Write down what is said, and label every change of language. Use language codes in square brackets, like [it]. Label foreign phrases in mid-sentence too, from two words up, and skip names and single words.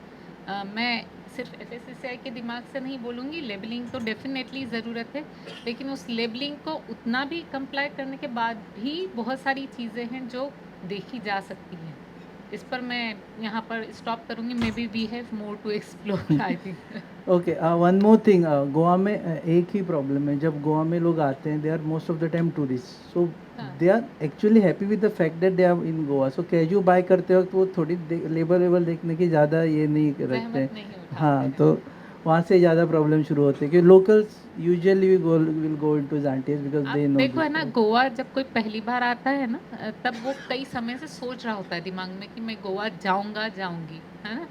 [hi] मैं सिर्फ FSSAI के दिमाग से नहीं बोलूँगी, लेबलिंग तो डेफिनेटली ज़रूरत है, लेकिन उस लेबलिंग को उतना भी कंप्लाई करने के बाद भी बहुत सारी चीज़ें हैं जो देखी जा सकती हैं। इस पर मैं यहाँ पर स्टॉप करूँगी. [en] may be we have more to explore I think. okay, one more thing, [hi] गोवा में एक ही प्रॉब्लम है. जब गोवा में लोग आते हैं, [en] they are most of the time tourist, so [hi] हाँ. [en] they are actually happy with the fact that they are in Goa. [hi] सो कैजू बाय करते वक्त वो थोड़ी लेबर वेबर देखने की ज़्यादा ये नहीं रखते जहमत हैं. नहीं उठाते हाँ, हैं. तो वहाँ से ज़्यादा प्रॉब्लम शुरू होते हैं कि [en] locals usually will go into jaunties because [hi] आप [en] they know [hi] देखो है [en] दिस. [hi] ना, गोवा जब कोई पहली बार आता है ना, तब वो कई समय से सोच रहा होता है दिमाग में कि मैं गोवा जाऊंगा जाऊंगी, है ना.